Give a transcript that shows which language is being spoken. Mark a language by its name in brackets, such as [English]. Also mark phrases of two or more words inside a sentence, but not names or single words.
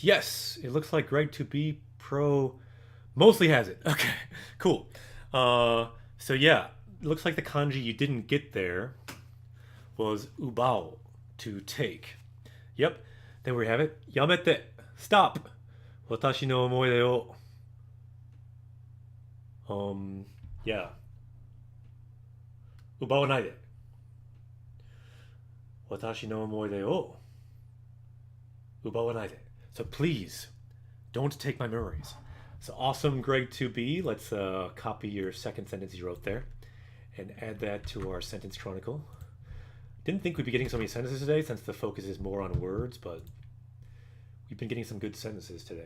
[English] Yes, it looks like Greg 2B Pro mostly has it. Okay, cool. So yeah, it looks like the kanji you didn't get there was ubao, to take. Yep, then we have it. [Japanese] Yamete, [English] stop. [Japanese] 私の思い出を. Yeah. 奪わないで。私の思い出を. 奪わないで. [English] So please, don't take my memories. So awesome, Greg 2B. Let's copy your second sentence you wrote there and add that to our sentence chronicle. Didn't think we'd be getting so many sentences today since the focus is more on words, but we've been getting some good sentences today.